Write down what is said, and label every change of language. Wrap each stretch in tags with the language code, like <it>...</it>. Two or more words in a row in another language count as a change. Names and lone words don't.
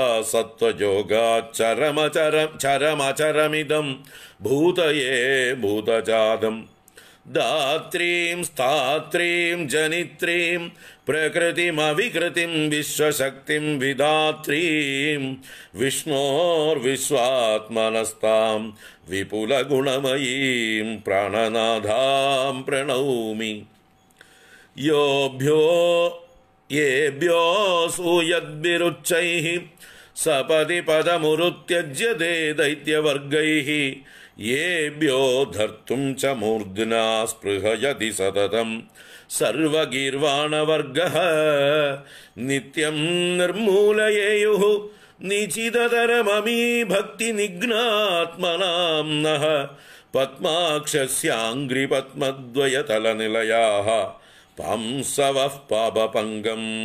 <sa>सत्त्वयोगाच्चरमचरमिदं भूतये भूतजातम् दात्रीं स्थात्रीं जनित्रीं प्रकृतिमविकृतिं विश्वशक्तिं विधात्रीं विष्णोर्विश्वात्मनस्तां विपुलगुणमयीं प्राणनाथां प्रणौमि येभ्यो सूयद्भिरुच्चैः സപതി പദമുരുത്യജ്യതേ ദൈത്യവർഗൈഃ യേഭ്യോ ധർത്തും ച മൂർധ്നാ സ്പൃഹയതി സതതം സർവഗീർവാണവർഗഃ നിത്യം നിർമൂലയേയുഃ നിചിതതരമമീ ഭക്തി നിഗ്നാത്മനാം നഃ പത്മാക്ഷസ്യാംഘ്രിപത്മദ്വയതലനിലയാഃ പാംസവഃ പാപപങ്കം.</sa>